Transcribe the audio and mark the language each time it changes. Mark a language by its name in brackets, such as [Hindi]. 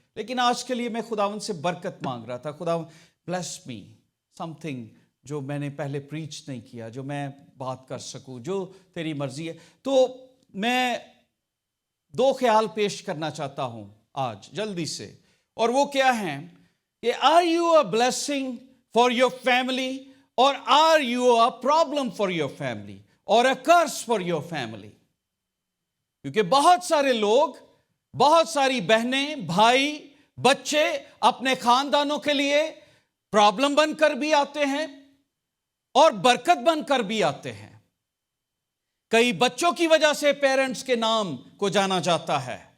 [Urdu] لیکن آج کے لیے میں خداوند سے برکت مانگ رہا تھا. خداوند [English] bless me something [Urdu] جو میں نے پہلے پریچ نہیں کیا، جو میں بات کر سکوں، جو تیری مرضی ہے. تو میں 2 خیال پیش کرنا چاہتا ہوں آج جلدی سے، اور وہ کیا ہیں کہ [English] are you a blessing for your family, or are you a problem for your family or a curse for your family? [Urdu] کیونکہ بہت سارے لوگ, بہت ساری بہنیں, بھائی, بچے اپنے خاندانوں کے لیے پرابلم بن کر بھی آتے ہیں اور برکت بن کر بھی آتے ہیں. کئی بچوں کی وجہ سے پیرنٹس کے نام کو جانا جاتا ہے.